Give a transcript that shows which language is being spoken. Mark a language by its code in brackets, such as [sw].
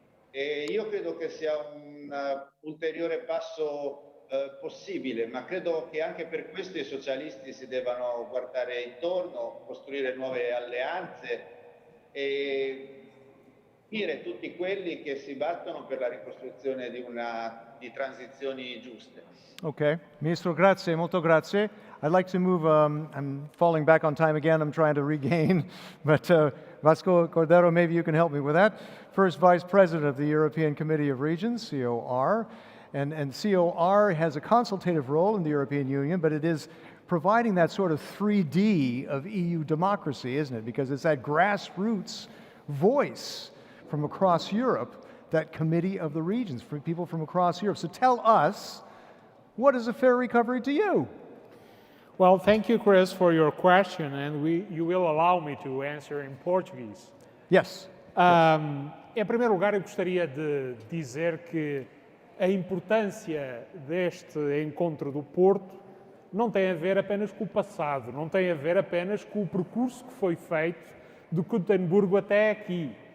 [it] E io credo che sia un ulteriore passo possibile, ma credo che anche per questo i socialisti si debbano guardare intorno, costruire nuove alleanze e unire tutti quelli che si battono per la ricostruzione di transizioni giuste. [en] Okay. [it] Ministro, grazie, molto grazie. [en] I'd like to move, I'm falling back on time again, I'm trying to regain, but Vasco Cordero, maybe you can help me with that. First Vice President of the European Committee of Regions, COR, and COR has a consultative role in the European Union, but it is providing that sort of 3D of EU democracy, isn't it? Because it's that grassroots voice from across Europe, that Committee of the Regions, for people from across Europe. So tell us, what is a fair recovery to you? Well, thank you, Chris, for your question, and you will allow me to answer in Portuguese. Yes. [pt] Em primeiro lugar, eu gostaria de dizer que a importância deste encontro do Porto não tem a ver apenas com o passado, não tem a ver apenas com o percurso que foi feito de Gothenburg até aqui.